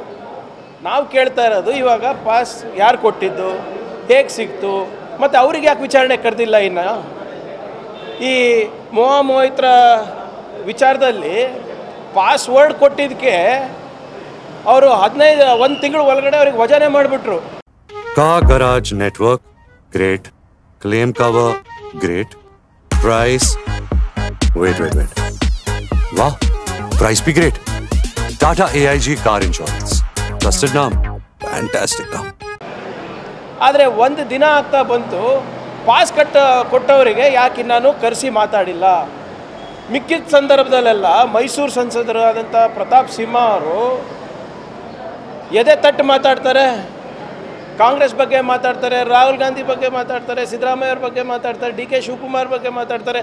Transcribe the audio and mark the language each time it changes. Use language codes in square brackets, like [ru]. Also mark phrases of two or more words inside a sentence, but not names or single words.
[kn] ನಾವು ಕೇಳ್ತಾ ಇರೋದು ಇವಾಗ ಪಾಸ್ ಯಾರು ಕೊಟ್ಟಿದ್ದು, ಹೇಗೆ ಸಿಕ್ತು, ಮತ್ತು ಅವ್ರಿಗೆ ಯಾಕೆ ವಿಚಾರಣೆ ಕರೆದಿಲ್ಲ? ಇನ್ನು ಈ ಮೋಹಿತ್ರ ವಿಚಾರದಲ್ಲಿ ಪಾಸ್ವರ್ಡ್ ಕೊಟ್ಟಿದ್ದಕ್ಕೆ ಅವರು 1 ತಿಂಗಳು ಒಳಗಡೆ ಅವ್ರಿಗೆ ವಜಾನೆ ಮಾಡಿಬಿಟ್ರು. [en] car garage network great, claim cover great, price wait वाह, price भी great. Tata AIG car insurance, trusted नाम, fantastic नाम. [kn] ಆದರೆ ಒಂದು ದಿನ ಆಗ್ತಾ ಬಂತು, ಪಾಸ್ ಕೊಟ್ಟವರಿಗೆ ಯಾಕೆ ನಾನು ಕರೆಸಿ ಮಾತಾಡಿಲ್ಲ? ಮಿಕ್ಕಿದ ಸಂದರ್ಭದಲ್ಲೆಲ್ಲ ಮೈಸೂರು ಸಂಸದರಾದಂಥ ಪ್ರತಾಪ್ ಸಿಂಹ ಅವರು ಎದೆ ತಟ್ಟು ಮಾತಾಡ್ತಾರೆ, ಕಾಂಗ್ರೆಸ್ ಬಗ್ಗೆ ಮಾತಾಡ್ತಾರೆ, ರಾಹುಲ್ ಗಾಂಧಿ ಬಗ್ಗೆ ಮಾತಾಡ್ತಾರೆ, ಸಿದ್ದರಾಮಯ್ಯ ಅವ್ರ ಬಗ್ಗೆ ಮಾತಾಡ್ತಾರೆ, DK ಶಿವಕುಮಾರ್ ಬಗ್ಗೆ ಮಾತಾಡ್ತಾರೆ.